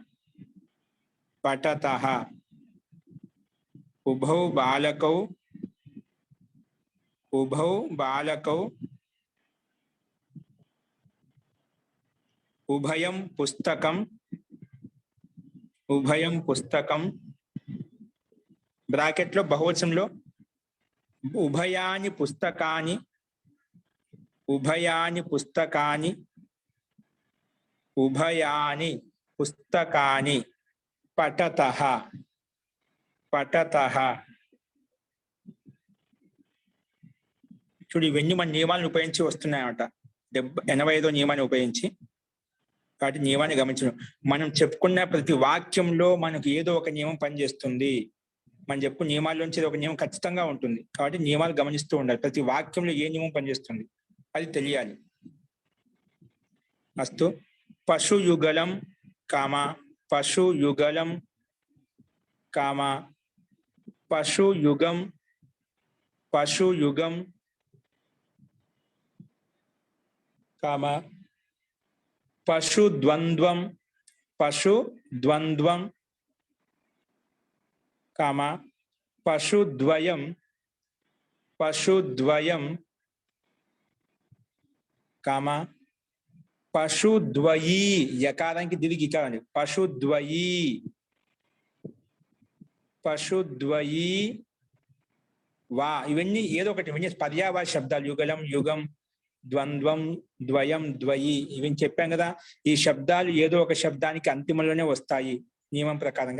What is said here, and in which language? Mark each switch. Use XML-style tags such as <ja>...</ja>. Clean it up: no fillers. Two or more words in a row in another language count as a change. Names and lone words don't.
<sa>उभौ बालकौ उभयं पुस्तकं</sa> <te>బ్రాకెట్ లో బహువచనంలో</te> <sa>उभयानि पुस्तकानि पठतः</sa> <te>చూడు ఇవన్నీ మన నియమాలను ఉపయోగించి వస్తున్నాయన్నమాట। 85వ నియమాన్ని ఉపయోగించి కాబట్టి నియమాన్ని గమనించడం। మనం చెప్పుకున్న ప్రతి వాక్యంలో మనకు ఏదో ఒక నియమం పనిచేస్తుంది। మనం చెప్పుకున్న నియమాల్లోంచి ఒక నియమం ఖచ్చితంగా ఉంటుంది కాబట్టి నియమాలు గమనిస్తూ ఉండాలి। ప్రతి వాక్యంలో ఏ నియమం పనిచేస్తుంది అది తెలియాలి।</te> <sa>అస్తు పశుయుగలం పశుయుగం पशुद्वंद्वं पशुद्वयं</sa> <te>पशुद्वयी यकाराనికి దీర్ఘ ఇకారం పశుద్వయీ వా ఇవన్నీ ఏదో ఒకటి ఇవన్నీ పర్యాయవాచ శబ్దాలు యుగలం యుగం ద్వంద్వం ద్వయం ద్వయి ఇవన్నీ చెప్పాం కదా। ఈ శబ్దాలు ఏదో ఒక శబ్దానికి అంతిమంలోనే వస్తాయి నియమం ప్రకారంగా।</te>